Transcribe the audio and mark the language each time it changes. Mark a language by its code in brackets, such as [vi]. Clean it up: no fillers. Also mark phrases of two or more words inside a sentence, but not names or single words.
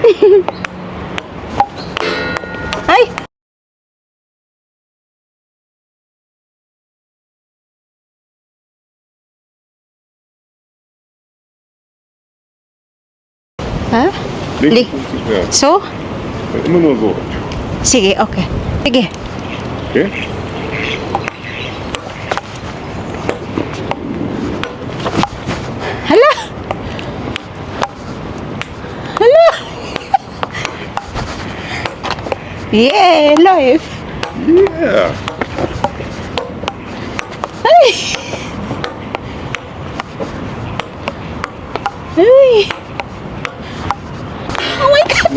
[de] Ay! Ha? Links ist nicht mehr. [en] So? [de] Immer nur so. [tl] Sige, okay. Sige. [en] Okay? [tl] Hala! Hala! [en] Yeah, live! Yeah. Ay! Ay! Oh my God!